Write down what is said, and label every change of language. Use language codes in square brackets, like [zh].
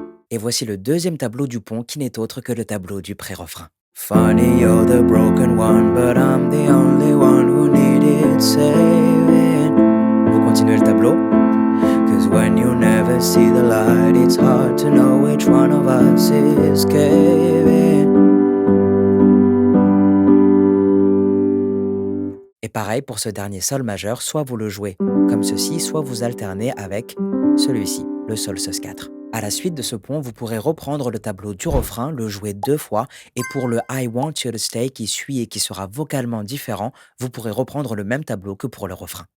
[fr] Et voici le deuxième tableau du pont qui n'est autre que le tableau du pré-refrain. [en] Funny, you're the broken one, but I'm the only one who needed saving. [fr] Vous continuez le tableau. [en] 'Cause when you never see the light, it's hard to know which one of us is caving. [fr] Et pareil pour ce dernier Sol majeur, soit vous le jouez comme ceci, soit vous alternez avec celui-ci, le Sol Sus4. À la suite de ce pont, vous pourrez reprendre le tableau du refrain, le jouer 2 fois, et pour le [en] I want you to stay [fr] qui suit et qui sera vocalement différent, vous pourrez reprendre le même tableau que pour le refrain.